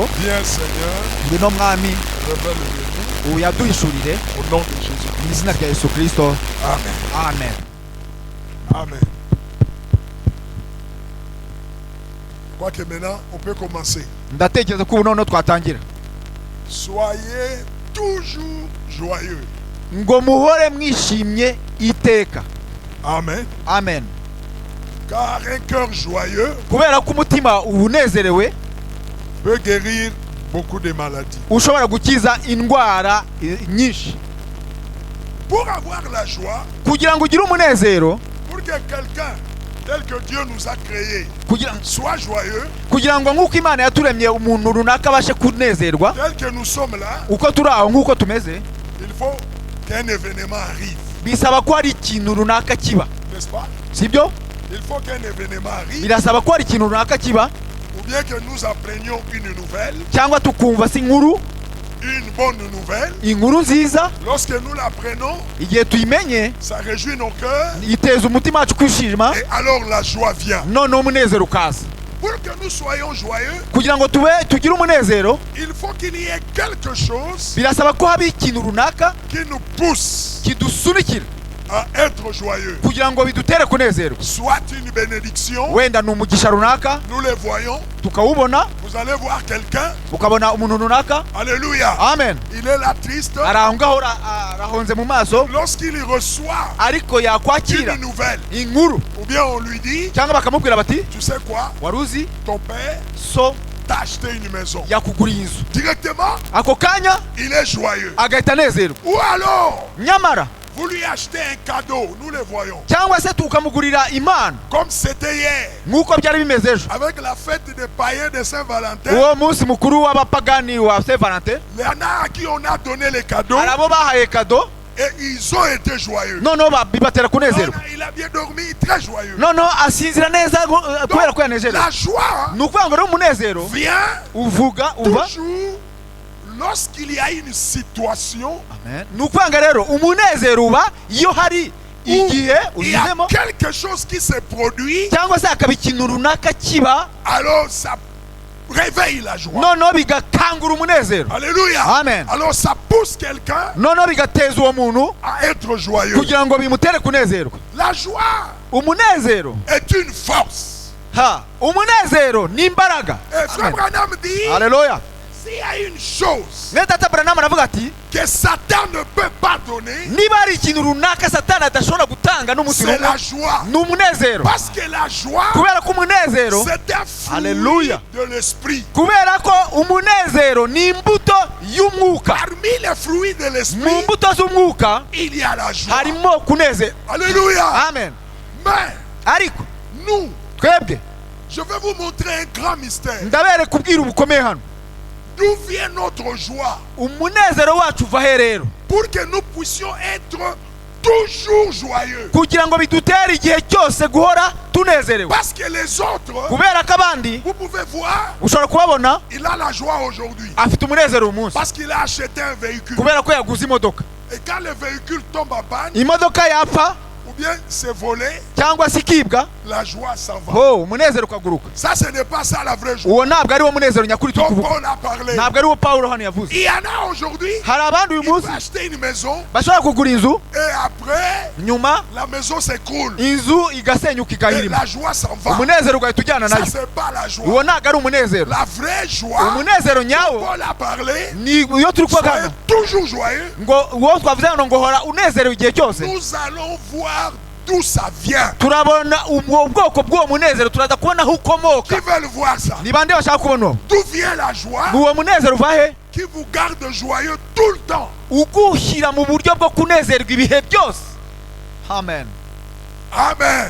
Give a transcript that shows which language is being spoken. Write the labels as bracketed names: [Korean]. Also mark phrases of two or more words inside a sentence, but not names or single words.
[French] Bien Seigneur, [Kinyarwanda] ngwino mwami [French] révèle-le-nous [Kinyarwanda] uyaduhishurire [French] au nom de Jésus. [Kinyarwanda] mu izina rya Yesu Kristo. [French] Amen. [Kinyarwanda] amen. Amen. [French] Je crois que maintenant, on peut commencer. [Kinyarwanda] ndatekereza ko ubu noneho twatangira. [French] Soyez toujours joyeux. [Kinyarwanda] ngo muhore mwishimye iteka. [French] Amen. [Kinyarwanda] amen. [French] Car un cœur joyeux [Kinyarwanda] kubera ko umutima unezerewe [French] peut guérir beaucoup de maladies. [Kinyarwanda] ushobora gukiza indwara nyinshi. [French] Pour avoir la joie, [Kinyarwanda] kugira ngo ugire umunezero, [French] pour que quelqu'un tel que Dieu nous a créé soit joyeux, [Kinyarwanda] kugira ngo nk'uko Imana yaturemye umuntu runaka abashe kunezerwa, [French] tel que nous sommes là, [Kinyarwanda] uko turi aho nk'uko tumeze, [French] il faut qu'un événement arrive. [Kinyarwanda] bisaba ko hari ikintu runaka kiba, [French] N'est-ce pas? [Kinyarwanda] sibyo? [French] Il faut qu'un événement arrive, [Kinyarwanda] birasaba ko hari ikintu runaka kiba, [French] ou bien que nous apprenions une nouvelle, [Kinyarwanda] cyangwa tukumva si inkuru, [French] une bonne nouvelle. [Kinyarwanda] inkuru nziza. [French] Lorsque nous l'apprenons, [Kinyarwanda] igihe tuyimenye [French] ça réjouit nos cœurs, [Kinyarwanda] iteza umutima wacu kwishima, [French] et alors la joie vient. [Kinyarwanda] noneho umunezero ukaza. [French] Pour que nous soyons joyeux, [Kinyarwanda] kugira ngo tugire umunezero, [French] il faut qu'il y ait quelque chose [Kinyarwanda] birasaba ko haba ikintu runaka [French] qui nous pousse [Kinyarwanda] kidusunikira [French] à être joyeux. [Kinyarwanda] kugira ngo bidutere kunezerwa. [French] Soit une bénédiction, [Kinyarwanda] wenda ni umugisha runaka [French] nous les voyons, [Kinyarwanda] tukawubona, [French] vous allez voir quelqu'un, [Kinyarwanda] ukabona umuntu runaka, [French] alléluia, [Kinyarwanda] amen, [French] il est là triste, [Kinyarwanda] ari aho ngaho arahonze mu maso, [French] lorsqu'il reçoit [Kinyarwanda] ariko yakwakira [French] une nouvelle, [Kinyarwanda] inkuru, [French] ou bien on lui dit, [Kinyarwanda] cyangwa bakamubwira bati [French] tu sais quoi, [Kinyarwanda] wari uzi [French] ton père [Kinyarwanda] so [French] t'a acheté une maison. [Kinyarwanda] yakuguriye inzu, [French] Directement, [Kinyarwanda] ako kanya [French] il est joyeux. [Kinyarwanda] agahita anezerwa. [French] Ou alors, [Kinyarwanda] nyamara [French] vous lui achetez un cadeau, nous le voyons, [Kinyarwanda] cyangwa se tukamugurira impano [French] comme c'était hier, [Kinyarwanda] nk'uko byari bimeze ejo, [French] avec la fête des païens de Saint-Valentin. [Kinyarwanda] uwo munsi mukuru w'abapagani wa Saint Valentin, [French] Il y en a à qui on a donné les cadeaux [Kinyarwanda] hari abo bahaye kado, [French] et ils ont été joyeux. [Kinyarwanda] noneho bibatera kunezerwa, [French] Il a bien dormi, très joyeux. [Kinyarwanda] noneho asinzira neza kubera ko yanezerewe. [French] La joie [Kinyarwanda] ni ukuvuga ngo rero umunezero [French] vient [Kinyarwanda] uva [French] toujours lorsqu'il y a une situation [Kinyarwanda] ni ukuvuga ngo rero umunezero uba iyo hari igihe [French] où il y a [Kinyarwanda] ugizemo, [French] quelque chose qui se produit, [Kinyarwanda] cyangwa se hakaba ikintu runaka kiba, [French] alors ça réveille la joie. [Kinyarwanda] noneho bigakangura umunezero. [French] Alléluia. [Kinyarwanda] Amen. [French] Alors ça pousse quelqu'un [Kinyarwanda] noneho bigateza uwo muntu [French] à être joyeux. [Kinyarwanda] kugira ngo bimutere kunezerwa. [French] La joie [Kinyarwanda] umunezero [French] est une force. [Kinyarwanda] ha umunezero ni imbaraga. [French] Et frère Branham dit, [Kinyarwanda] Haleluya. [French] s'il y a une chose [Kinyarwanda] Ne data Branham aravuga ati [French] que Satan ne peut pas donner, [Kinyarwanda] niba ari ikintu runaka Satani adashobora gutanga n'umunsi [French] c'est la [Kinyarwanda] n'umwe [French] joie. [Kinyarwanda] ni umunezero. [French] Parce que la joie, [Kinyarwanda] Kubera ko umunezero, [French] c'est un fruit Alléluia. de l'esprit. [Kinyarwanda] kubera ko umunezero ni imbuto y'umwuka. [French] Parmi les fruits de [Kinyarwanda] Mu [French] l'esprit, [Kinyarwanda] mbuto z'umwuka [French] il y a la joie. [Kinyarwanda] harimo kunezero. [French] Alléluia. [Kinyarwanda] Amen. [French] Mais [Kinyarwanda] Ariko [French] nous, [Kinyarwanda] twebwe [French] je vais vous montrer un grand mystère. [Kinyarwanda] ndabere kubwira ubukomeye hano. [French] D'où vient notre joie? [Kinyarwanda] Umunezero wacu uva he rero? [French] Pour que nous puissions être toujours joyeux. [Kinyarwanda] Kugira ngo bidutere igihe cyose guhora tunezerewe. [French] Parce que les autres, [Kinyarwanda] Kubera ko abandi [French] vous pouvez voir, [Kinyarwanda] ushobora kubabona [French] il a la joie aujourd'hui. [Kinyarwanda] afite umunezero uyu munsi [French] Parce qu'il a acheté un véhicule. [Kinyarwanda] kubera ko yaguze imodoka. [French] Et quand le véhicule tombe en panne, [Kinyarwanda] Imodoka yapfa [French] ou bien c'est volé, [Kinyarwanda] cyangwa se ikibwa, [French] la joie s'en va. [Kinyarwanda] ho umunezero ukaguruka. [French] Ça, ce n'est pas ça la vraie joie. [Kinyarwanda] Uwo ntabwo ari wo munezero nyakuri turi [French] Donc [Kinyarwanda] kuvuga. [French] Paul a parlé. [Kinyarwanda] Ntabwo ari wo Pawulo hano yavuze. [French] Il y en a aujourd'hui, [Kinyarwanda] Hari abandi uyu [French] il [Kinyarwanda] munsi [French] peut acheter une maison [Kinyarwanda] bashobora kugura inzu, [French] et après, [Kinyarwanda] nyuma [French] la maison s'écroule. [Kinyarwanda] inzu igasenyuka [French] Et [Kinyarwanda] ikahirima. [French] la joie s'en va. [Kinyarwanda] Umunezero ugahita ujyana [French] Ça, [Kinyarwanda] nayo. [French] c'est pas la joie. [Kinyarwanda] Uwo ntabwo ari umunezero. [French] La vraie joie, [Kinyarwanda] Umunezero nyawo [French] Paul a parlé, [Kinyarwanda] ni iyo turi kuvuga [French] soyez [Kinyarwanda] hano [French] toujours joyeux. [Kinyarwanda] ngo uwo twavuze hano ngo hora unezerewe igihe cyose. [French] Nous allons voir d'où ça vient. [Kinyarwanda] Turabona ubwo bwoko bw'uwo munezero, turaza kubona aho ukomoka. [French] Qui veulent voir ça? [Kinyarwanda] Ni bande bashaka kubona uwo? [French] D'où vient la joie [Kinyarwanda] Uwo munezero uva he? [French] qui vous garde joyeux tout le temps? [Kinyarwanda] Ugushyira mu buryo bwo kunezerwa ibihe byose. [French] Amen. [Kinyarwanda] Amen.